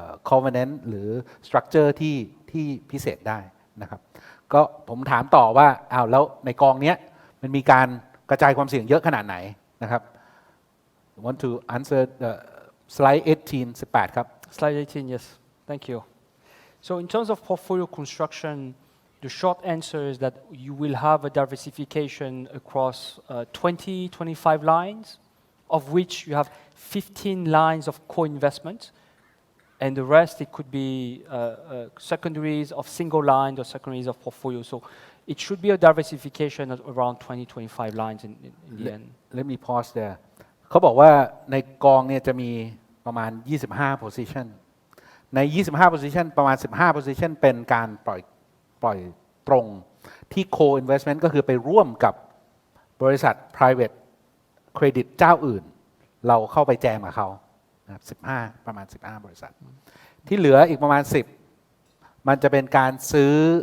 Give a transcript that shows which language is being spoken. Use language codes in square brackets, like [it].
[th] covenant หรือ structure ที่พิเศษได้นะครับก็ผมถามต่อว่าแล้วในกองนี้มันมีการกระจายความเสี่ยงเยอะขนาดไหนนะครับ [en] Want to answer the slide 18 [th] ครับ [en] Slide 18, yes. Thank you. So in terms of portfolio construction, the short answer is that you will have a diversification across 20-25 lines, of which you have 15 lines of co-investment, and the rest it could be secondaries of single line or secondaries of portfolio. So it should be a diversification of around 20-25 lines in the end. Let me pause there. [th] เขาบอกว่าในกองเนี่ยจะมีประมาณ25 position ใน 25 position ประมาณ 15 position เป็นการปล่อยตรงที่ co-investment ก็คือไปร่วมกับบริษัท private credit เจ้าอื่น เราเข้าไปแจมกับเขานะครับ15ประมาณ15บริษัทที่เหลืออีกประมาณ10มันจะเป็นการซื้อ